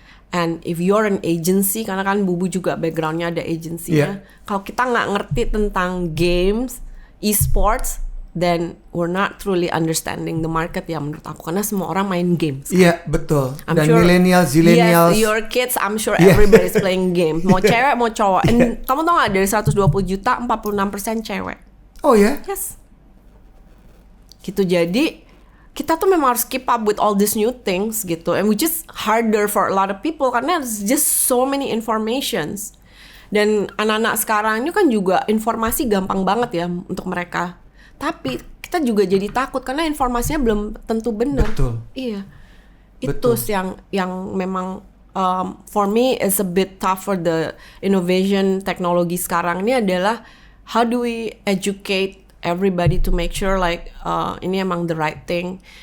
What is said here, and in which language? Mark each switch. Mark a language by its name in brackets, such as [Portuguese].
[English] And if you're an agency, [Indonesian] karena kan Bubu juga backgroundnya ada agency-nya. Kalau kita nggak ngerti tentang games, e-sports, [English] then we're not truly understanding the market [Indonesian] ya menurut aku, karena semua orang main games. Iya, betul. [English] I'm [Indonesian] Dan [English] sure- millennials, zillennials. Yes, your kids, I'm sure Yeah. everybody's playing game. [Indonesian] Mau cewek, mau cowok. And kamu tau gak, dari 120 juta, 46% cewek. Oh ya? Yes. Gitu, jadi kita tuh memang harus [English] keep up with all these new things [Indonesian] gitu. [English] And which is harder for a lot of people karena there's just so many informations. [Indonesian] Dan anak-anak sekarang ini kan juga informasi gampang banget ya untuk mereka. Tapi kita juga jadi takut karena informasinya belum tentu benar. Betul. Iya. Betul. Itu yang memang [English] for me is a bit tough for the innovation [Indonesian] teknologi sekarang ini adalah [English] how do we educate everybody to make sure like [Indonesian] ini emang [English] the right thing.